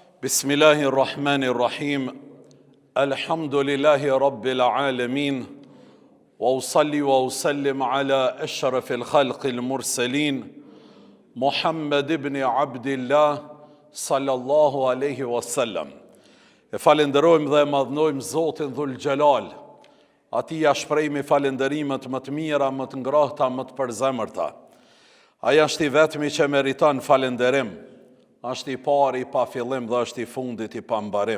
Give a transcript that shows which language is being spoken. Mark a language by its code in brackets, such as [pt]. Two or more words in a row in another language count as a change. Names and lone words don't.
[ar] بسم الله الرحمن الرحيم. الحمد لله رب العالمين. وأصلي وأسلم على أشرف الخلق المرسلين, Muhammad ibn Abdillah صلى الله عليه وسلم. [sq] E falenderojmë dhe madhnojmë Zotin Dhul Gjelal. Ati ja shprejmë falenderimet më të mira, më të ngrohta, më të përzemërta. Aja është i vetmi që meriton falenderim. Është i pari pa fillim dhe është i fundit i pa mbarim.